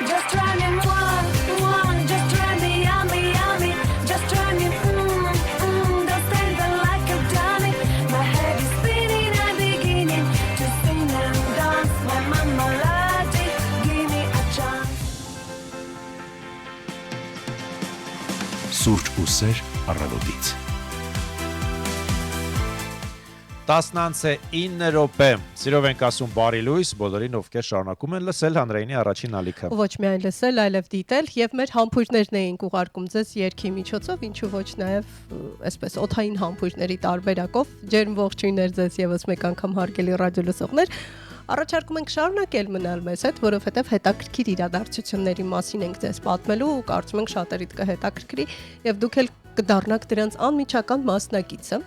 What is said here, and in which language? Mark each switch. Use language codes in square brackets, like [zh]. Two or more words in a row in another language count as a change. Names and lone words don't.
[en] drive me one, just drive me yummy, yummy, just drive me don't stand there like a dummy. My head is spinning, I'm beginning to sing and dance. My mama melody, give me a chance. [hy] Սուրճ ու սեր առավոտից։ 10:09 րոպե։ Սիրով ենք ասում բարի լույս բոլորին, ովքեր շարունակում են լսել հանրայինի առաջին ալիքը։ Ոչ միայն լսել, այլև դիտել եւ մեր համբույրներն էինք ուղարկում ձեզ երկի միջոցով, ինչու ոչ նաեւ այսպես օթային համբույրների տարբերակով։ Ջերմ ողջույններ ձեզ եւս մեկ անգամ հարգելի ռադիո լսողներ։ Առաջարկում ենք շարունակել մնալ մեզ հետ, որովհետև հետաքրքիր իրադարձությունների մասին ենք ձեզ պատմելու ու կարծում ենք շատերիդ կհետաքրքրի եւ դուք էլ կդառնաք դրանց անմիջական մասնակիցը։